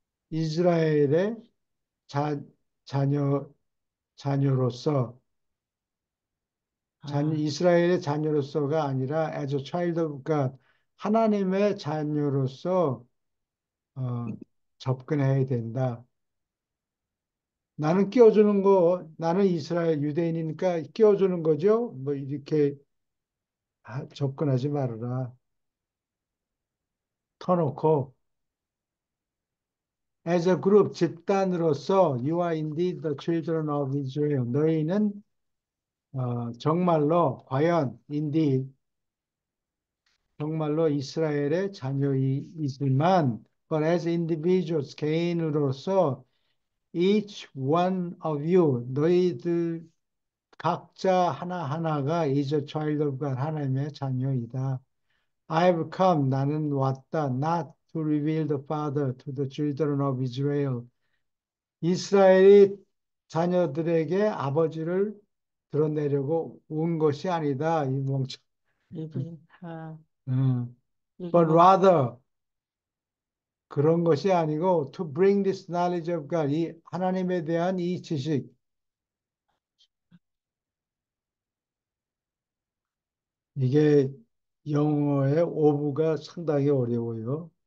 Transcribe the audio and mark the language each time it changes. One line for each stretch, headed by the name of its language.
Korean: 이스라엘의 자, 자녀, 자녀로서 이스라엘의 자녀로서가 아니라
English: as a child of God,
Korean: 하나님의 자녀로서 어, 접근해야 된다. 나는 이스라엘 유대인이니까 끼워주는 거죠. 뭐 이렇게 접근하지 말아라. 터놓고
English: as a group
Korean: 집단으로서
English: you are indeed the children of Israel.
Korean: 너희는 정말로 과연 indeed 정말로 이스라엘의 자녀이지만
English: but as individuals
Korean: 개인으로서
English: each one of you
Korean: 너희들 각자 하나하나가
English: is a child of God
Korean: 하나님의 자녀이다.
English: I have come
Korean: 나는 왔다
English: not to reveal the Father to the children of Israel
Korean: 이스라엘이 자녀들에게 아버지를 드러내려고 온 것이 아니다. 이 멍청. 리빙, 아, 음. 여기
English: But 뭐, rather
Korean: 그런 것이 아니고
English: to bring this knowledge of God
Korean: 이 하나님에 대한 이 지식 이게 영어의 오브가 상당히 어려워요.